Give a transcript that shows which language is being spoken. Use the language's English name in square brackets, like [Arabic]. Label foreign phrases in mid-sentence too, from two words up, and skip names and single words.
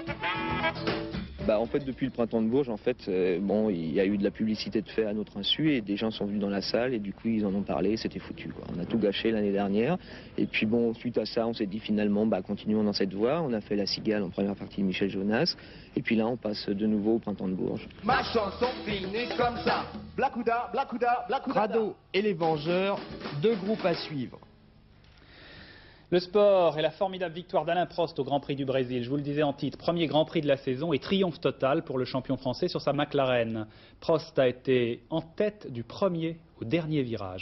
[French] En fait, depuis le printemps de Bourges, il y a eu de la publicité de fait à notre insu et des gens sont venus dans la salle et du coup ils en ont parlé, c'était foutu, quoi. On a tout gâché l'année dernière et puis suite à ça, on s'est dit finalement, continuons dans cette voie. On a fait La Cigale en première partie de Michel Jonas et puis là, on passe de nouveau au printemps de Bourges. Ma chanson finit comme ça. Blacouda, Blacouda, Blacouda. Crado et les Vengeurs, 2 groupes à suivre. Le sport et la formidable victoire d'Alain Prost au Grand Prix du Brésil. Je vous le disais en titre, premier Grand Prix de la saison et triomphe total pour le champion français sur sa McLaren. Prost a été en tête du premier au dernier virage.